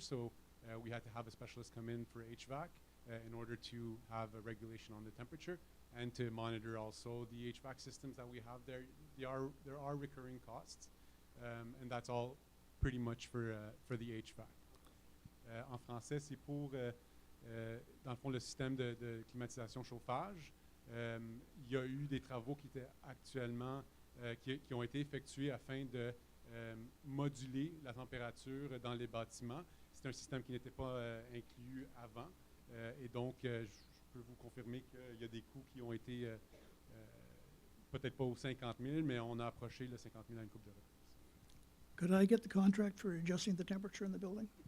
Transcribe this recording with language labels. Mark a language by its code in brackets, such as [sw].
[en] So we had to have a specialist come in for HVAC in order to have a regulation on the temperature and to monitor also the HVAC systems that we have there. There are recurring costs, and that's all pretty much for the HVAC. [fr] En français, c'est pour, dans le fond, le système de climatisation chauffage. Il y a eu des travaux qui étaient actuellement, qui ont été effectués afin de moduler la température dans les bâtiments. C'est un système qui n'était pas inclus avant. Et donc, je peux vous confirmer qu'il y a des coûts qui ont été, peut-être pas aux 50 000, mais on a approché le 50 000 à une couple de reprises. [en] Could I get the contract for adjusting the temperature in the building?